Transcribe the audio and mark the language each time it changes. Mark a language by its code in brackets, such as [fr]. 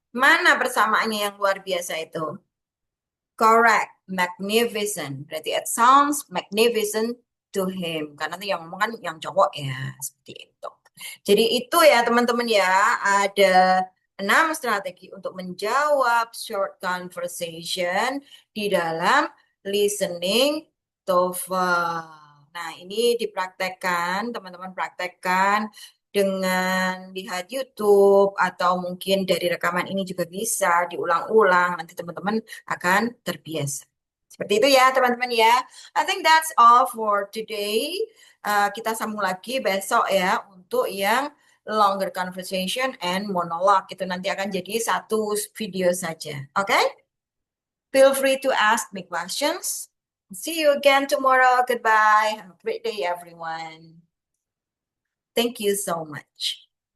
[id] Mana persamaannya yang luar biasa itu? [en] Correct. Magnificent. [id] Berarti [en] it sounds magnificent to him. [id] Karena nanti yang ngomong kan yang cowok ya. Seperti itu. Jadi itu ya teman-teman ya. Ada 6 strategi untuk menjawab short conversation di dalam listening TOEFL. Nah, ini dipraktekkan, teman-teman praktekkan dengan lihat YouTube atau mungkin dari rekaman ini juga bisa diulang-ulang. Nanti teman-teman akan terbiasa. Seperti itu ya, teman-teman ya. [en] I think that's all for today. [id] Kita sambung lagi besok ya untuk yang [en] longer conversation and monologue. [id] Itu nanti akan jadi satu video saja. Oke? [en] Feel free to ask me questions. See you again tomorrow. Goodbye. Have a great day, everyone. Thank you so much.